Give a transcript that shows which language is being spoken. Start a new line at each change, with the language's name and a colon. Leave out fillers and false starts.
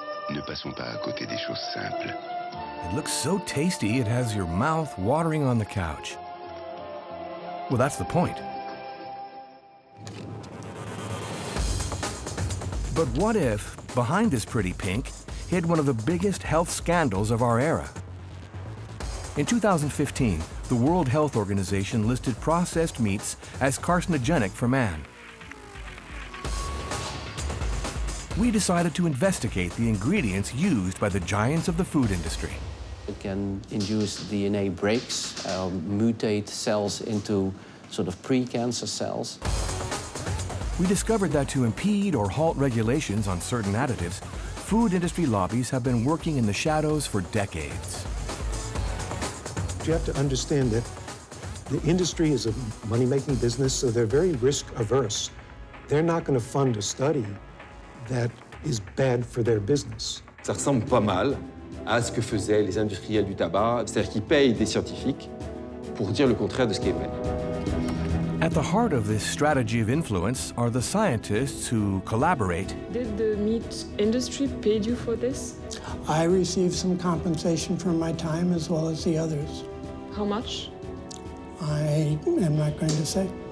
French: Ne passons pas à côté des choses simples.
English: It looks so tasty, it has your mouth watering on the couch. Well, that's the point. But what if, behind this pretty pink, hid one of the biggest health scandals of our era? In 2015, the World Health Organization listed processed meats as carcinogenic for man. We decided to investigate the ingredients used by the giants of the food industry. It can induce DNA breaks, mutate cells into sort of pre-cancer cells. We discovered that to impede or halt regulations on certain additives, food industry lobbies have been working in the shadows for decades. You have to understand that the industry is a money-making business, so they're very risk-averse. They're not going to fund a study that is bad for their business.
French: Ça ressemble pas mal à ce que faisaient les industriels du tabac, c'est-à-dire qu'ils payent des scientifiques pour dire le contraire de ce qui est vrai.
English: At the heart of this strategy of influence are the scientists who collaborate. Did the meat industry pay you for this? I received some compensation for my time as well as the others. How much? I am not going to say.